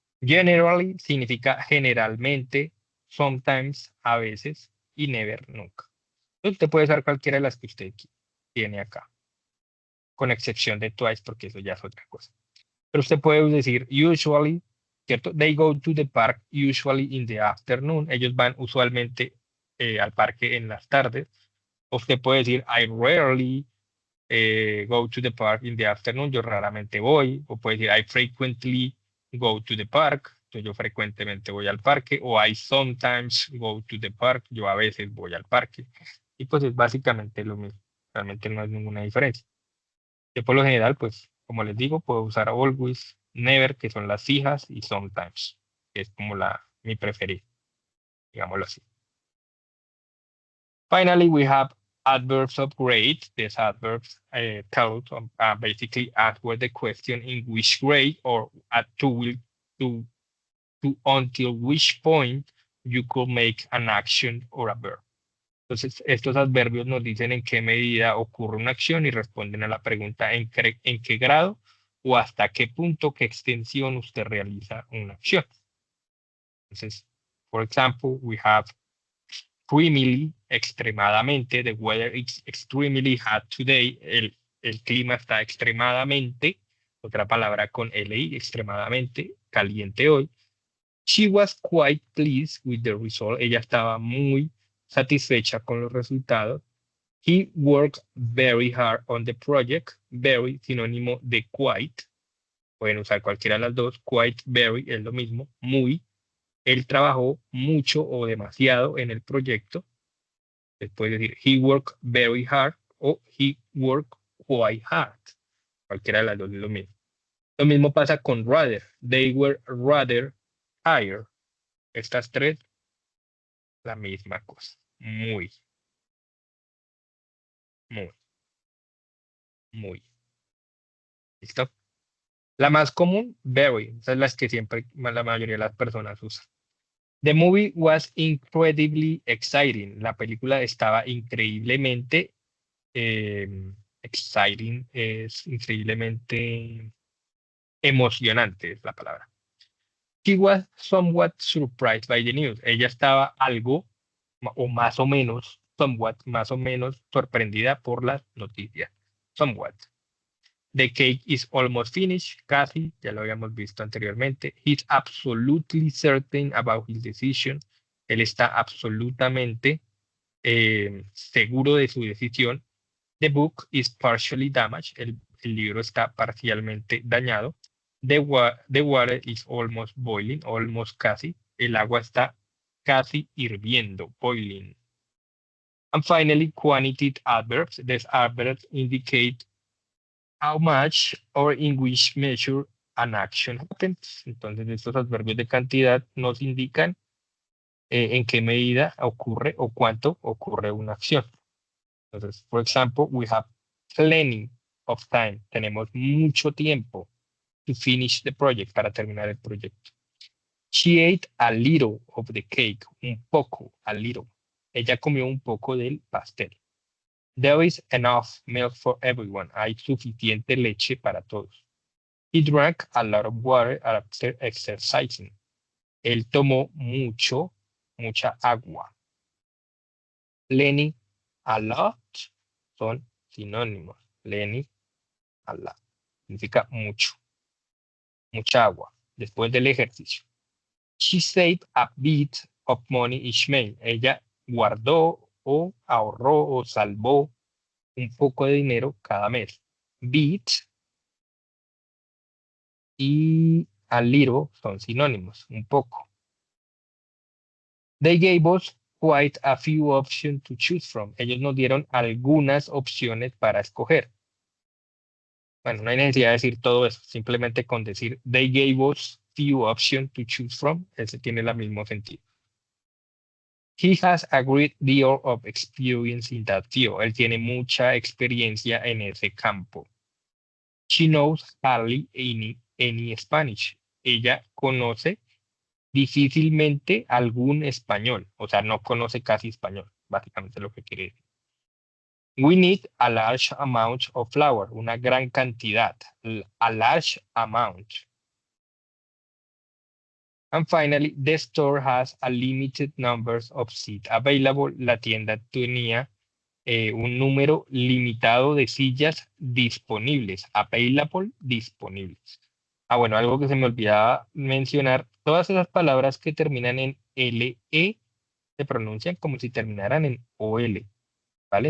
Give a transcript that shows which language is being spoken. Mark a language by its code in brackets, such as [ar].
[es] Generally significa generalmente, sometimes, a veces, y never, nunca. Entonces, usted puede usar cualquiera de las que usted tiene acá, con excepción de twice, porque eso ya es otra cosa. Pero usted puede decir usually, ¿cierto? [en] They go to the park usually in the afternoon. [es] Ellos van usualmente al parque en las tardes. O usted puede decir [en] I rarely go to the park in the afternoon, [es] yo raramente voy, o puede decir [en] I frequently go to the park, [es] entonces yo frecuentemente voy al parque, o [en] I sometimes go to the park, [es] yo a veces voy al parque. Y pues es básicamente lo mismo, realmente no hay ninguna diferencia. Yo por lo general, pues, como les digo, puedo usar always, never, que son las fijas, y sometimes, que es como mi preferida, digámoslo así. [en] Finally, we have adverbs of grade. These adverbs basically answer the question in which grade or to, to until which point you could make an action or a verb. [es] Entonces, estos adverbios nos dicen en qué medida ocurre una acción y responden a la pregunta en qué grado o hasta qué punto, qué extensión usted realiza una acción. Entonces, [en] for example, we have extremely, [es] extremadamente, [en] the weather is extremely hot today, [es] el clima está extremadamente, otra palabra con LI, extremadamente caliente hoy. [en] She was quite pleased with the result, [es] ella estaba muy satisfecha con los resultados. [en] He worked very hard on the project, [es] very sinónimo de quite, pueden usar cualquiera de las dos, quite, very es lo mismo, muy. Él trabajó mucho o demasiado en el proyecto. Puede decir, [en] he worked very hard [es] o [en] he worked quite hard. [es] Cualquiera de las dos es lo mismo. Lo mismo pasa con rather. [en] They were rather tired. [es] Estas tres, la misma cosa. Muy, muy, muy. ¿Listo? La más común, very. Esas es las que siempre la mayoría de las personas usan. [en] The movie was incredibly exciting. [es] La película estaba increíblemente exciting, es increíblemente emocionante, es la palabra. [en] She was somewhat surprised by the news. [es] Ella estaba algo, o más o menos, somewhat, más o menos sorprendida por las noticias. [en] Somewhat. The cake is almost finished, casi, [es] ya lo habíamos visto anteriormente. [en] He's absolutely certain about his decision. [es] Él está absolutamente seguro de su decisión. [en] The book is partially damaged. [es] El libro está parcialmente dañado. [en] The water is almost boiling, almost casi. [es] El agua está casi hirviendo, boiling. [en] And finally, quantitative adverbs. These adverbs indicate how much or in which measure an action happens. [es] Entonces, estos adverbios de cantidad nos indican en qué medida ocurre o cuánto ocurre una acción. [en] Entonces, for example, we have plenty of time. [es] Tenemos mucho tiempo [en] to finish the project, [es] para terminar el proyecto. [en] She ate a little of the cake. [es] Un poco, a little. Ella comió un poco del pastel. [en] There is enough milk for everyone. [es] Hay suficiente leche para todos. [en] He drank a lot of water after exercising. [es] Él tomó mucha agua. Plenty, a lot son sinónimos. Plenty, a lot. Significa mucho, mucha agua. Después del ejercicio. [en] She saved a bit of money each month. [es] Ella guardó o ahorró o salvó un poco de dinero cada mes. Bit y a little son sinónimos, un poco. [en] They gave us quite a few options to choose from. [es] Ellos nos dieron algunas opciones para escoger. Bueno, no hay necesidad de decir todo eso, simplemente con decir [en] they gave us few options to choose from, [es] ese tiene el mismo sentido. [en] He has a great deal of experience in that field. [es] Él tiene mucha experiencia en ese campo. [en] She knows hardly any Spanish. [es] Ella conoce difícilmente algún español, o sea, no conoce casi español, básicamente lo que quiere decir. [en] We need a large amount of flour, [es] una gran cantidad, [en] a large amount. And finally, the store has a limited number of seats available. [es] La tienda tenía un número limitado de sillas disponibles, available, disponibles. Ah, bueno, algo que se me olvidaba mencionar, todas esas palabras que terminan en LE se pronuncian como si terminaran en OL, ¿vale?